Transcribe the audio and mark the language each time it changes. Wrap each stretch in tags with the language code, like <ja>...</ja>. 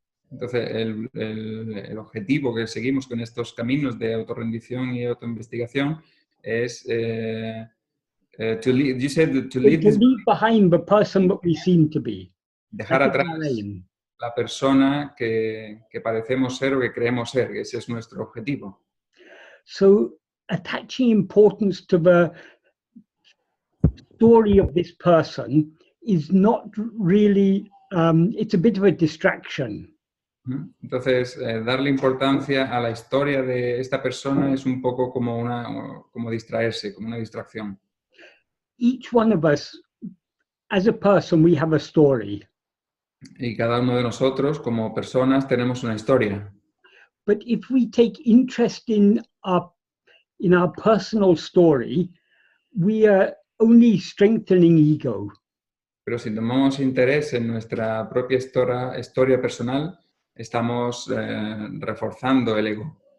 <es>Entonces, el objetivo que seguimos con estos caminos de autorrendición y autoinvestigación es</es> <en>to leave behind the person that we seem to be.</en> <es>Dejar atrás la persona que parecemos ser o que creemos ser. Ese es nuestro objetivo.</es> <en>So, attaching importance to the story of this person is not really, it's a bit of a distraction.</en> <es>Entonces, darle importancia a la historia de esta persona es un poco como distraerse, como una distracción.</es> <en>Each one of us, as a person, we have a story.</en> <es>Y cada uno de nosotros, como personas, tenemos una historia.</es> <en>But if we take interest in our personal story, we are only strengthening ego.</en> <es>Pero si tomamos interés en nuestra propia historia personal, estamos reforzando el ego.</es>